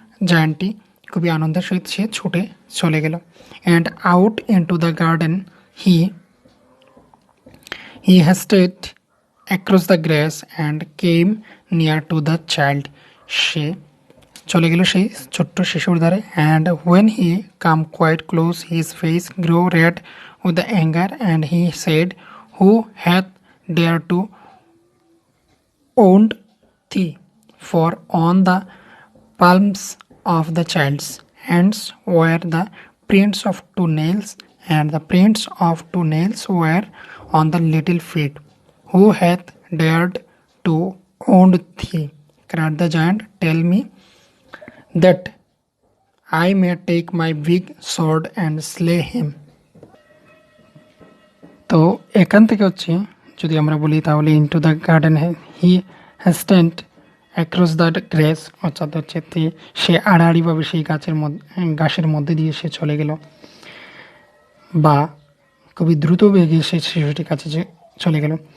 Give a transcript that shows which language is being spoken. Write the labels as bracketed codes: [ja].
[bn] জায়ান্টটি খুবই আনন্দের সহিত সে ছুটে চলে গেল। [en] and out into the garden he hasted across the grass and came near to the child, [bn] সে চলে গেল সেই ছোট্ট শিশুর ধারে। [en] And when he come quite close his face grow red with the anger and he said, who hath dared to wound thee? For on the palms of the child's hands were the prints of 2 nails, and the prints of 2 nails were on the little feet. Who hath dared to wound thee? Cried the giant. Tell me, that I may take my big sword and slay him. [bn] তো এখান থেকে হচ্ছে যদি আমরা বলি তাহলে [en] into the garden he hastened across the grass, [bn] অর্থাৎ হচ্ছে সে আড়াআড়িভাবে সেই ঘাসের মধ্যে দিয়ে সে চলে গেল বা খুবই দ্রুত বেগে সে শিশুটির কাছে চলে গেল।